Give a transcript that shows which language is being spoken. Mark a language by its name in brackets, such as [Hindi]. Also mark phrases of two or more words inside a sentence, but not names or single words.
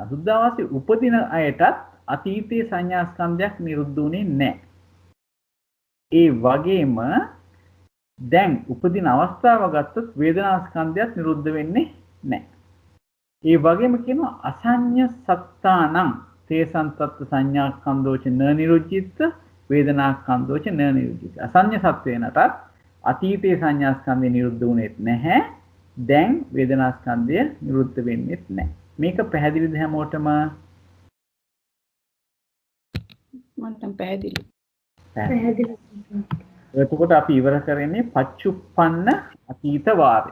[Sinhala] සුද්ධාවාසී උපදින අයටත් අතීතයේ සංඥා ස්කන්ධයක් නිරුද්ධ වුණේ නැහැ. ඒ වගේම දැන් උපදින අවස්ථාව ගත්තොත් වේදනා ස්කන්ධයක් නිරුද්ධ වෙන්නේ නැහැ. ඒ වගේම කියනවා [Pali] අසඤ්ඤ සත්තානං තේසං තත්ත සංඥා ස්කන්ධෝච න නිරුද්ධිත වේදනා ස්කන්ධෝච න නිරුද්ධිත. [Sinhala] අසඤ්ඤ සත්වේනටත් අතීතයේ සංඥා ස්කන්ධය නිරුද්ධ වුණෙත් නැහැ. දැන් වේදනා ස්කන්ධය නිරුද්ධ වෙන්නේත් නැහැ. මේක පැහැදිලිද හැමෝටම? මන්ට පැහැදිලි. පැහැදිලි. එතකොට අපි ඉවර කරන්නේ පච්චුප්පන්න අතීත වාරය.